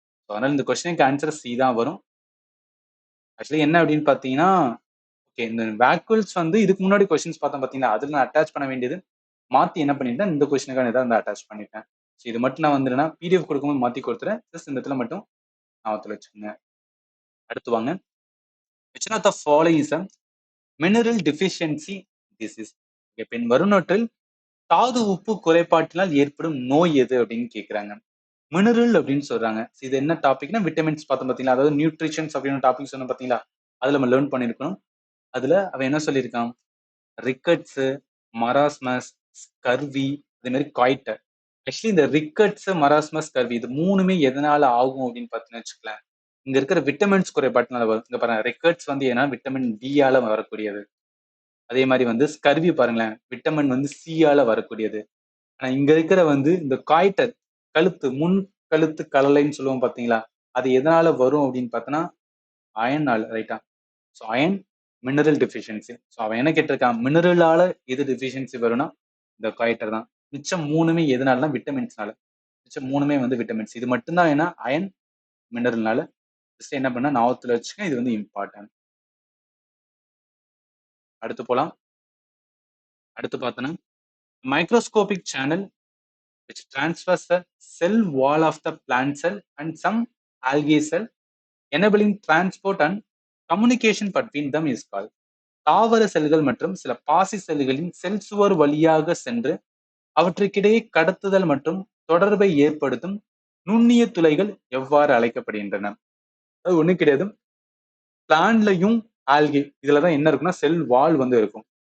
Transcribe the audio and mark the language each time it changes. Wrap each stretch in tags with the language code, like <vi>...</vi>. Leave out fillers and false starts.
<ta>அதனால இந்த கொஸ்டினுக்கு ஆன்சர் சி தான் வரும். ஆக்சுவலி என்ன அப்படின்னு பாத்தீங்கன்னா, ஓகே இந்த வேக்குவல்ஸ் வந்து இதுக்கு முன்னாடி கொஸ்டின்ஸ் பார்த்தோம் பாத்தீங்களா, அதுல நான் அட்டாச் பண்ண வேண்டியது மாத்தி என்ன பண்ணிட்டேன், இந்த கொஸ்டினுக்கான இதை வந்து அட்டாச் பண்ணிட்டேன். ஸோ இது மட்டும் நான் வந்து பிடிஎஃப் கொடுக்கும்போது மாத்தி கொடுத்துறேன். ஜஸ்ட் இந்த இடத்துல மட்டும் ஞாபகத்துல வச்சுக்கோங்க. அடுத்து வாங்க.</ta> <en>which one of the following is a mineral deficiency disease?</en> <ta>பின் வருநொற்றில் தாது உப்பு குறைபாட்டினால் ஏற்படும் நோய் எது அப்படின்னு கேக்குறாங்க. மினரல் அப்படின்னு சொல்றாங்க. இது என்ன டாபிக்னா விட்டமின்ஸ் பார்த்தோம் பாத்தீங்களா, அதாவது நியூட்ரிஷன்ஸ் அப்படின்னு டாபிக் சொன்னோம் பாத்தீங்களா, அதுல நம்ம லேர்ன் பண்ணிருக்கணும். அதுல அவன் என்ன சொல்லியிருக்கான், ரிக்கட்ஸ், மராஸ்மஸ், ஸ்கர்வி, அதே மாதிரி காய்டர். ஆக்சுவலி இந்த ரிக்கட்ஸ், மராஸ்மஸ், ஸ்கர்வி இது மூணுமே எதனால ஆகும் அப்படின்னு பார்த்தீங்கன்னு வச்சுக்கலாம், இங்க இருக்கிற விட்டமின்ஸ் குறைபாட்டினால வரும். இங்க பாருங்க, ரிக்கட்ஸ் வந்து ஏன்னா விட்டமின் டி ஆல வரக்கூடியது. அதே மாதிரி வந்து ஸ்கர்வி பாருங்களேன், விட்டமின் வந்து சி ஆல வரக்கூடியது. ஆனா இங்க இருக்கிற வந்து இந்த காய்டர், கழுத்து முன் கழுத்து கலலைன்னு சொல்லுவோம் பாத்தீங்களா, அது எதனால வரும் அப்படின்னு பார்த்தோன்னா அயன்னால, ரைட்டா? So iron mineral deficiency. So அவன் என்ன கேட்டிருக்கான், மினரலால எது டெஃபிஷியன்சி வரும்னா இந்த காய்டர் தான். மிச்சம் மூணுமே எதனாலனா விட்டமின்ஸ்னால. மிச்சம் மூணுமே வந்து விட்டமின்ஸ். இது மட்டும்தான் ஏன்னா அயன் மினரல்னால. ஜஸ்ட் என்ன பண்ணா ஞாபகத்துல வச்சுக்க, இது வந்து இம்பார்ட்டன்ட். அடுத்து போலாம். அடுத்து பார்த்தோன்னா</ta> <en>Microscopic channel which transfers the cell wall of the plant cell and some algae cell, enabling transport and communication between them is called.</en> <ta>தாவர செல்கள் மற்றும் சில பாசி செல்களின் செல் சுவர் வழியாக சென்று அவற்றுக்கிடையே கடத்துதல் மற்றும் தொடர்பை ஏற்படுத்தும் நுண்ணிய துளைகள் எவ்வாறு அழைக்கப்படுகின்றன? அது ஒண்ணு கிடையாது. பிளான்ட்லயும் ஆல்கே இதுலதான் என்ன இருக்குன்னா செல் வால் வந்து இருக்கும்.</ta>